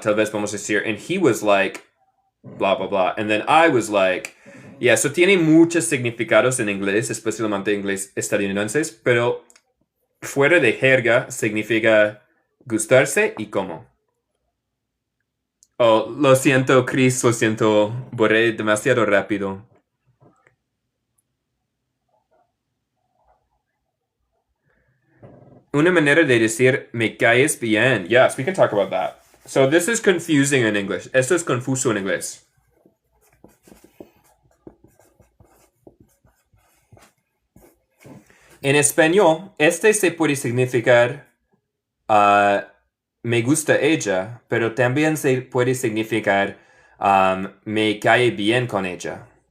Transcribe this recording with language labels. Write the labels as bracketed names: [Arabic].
[Spanish] Tal vez vamos a decir, [English] and he was like, bla, bla, bla, and then I was like, yeah, [Spanish] eso tiene muchos significados en inglés, especialmente en inglés estadounidenses, pero fuera de jerga significa gustarse y cómo. Oh, lo siento, Chris, lo siento, borré demasiado rápido. Una manera de decir me caes bien. [English] Yes, we can talk about that. So this is confusing in English. [Spanish] Esto es confuso en inglés. En español, este se puede significar me gusta ella, pero también se puede significar me cae bien con ella.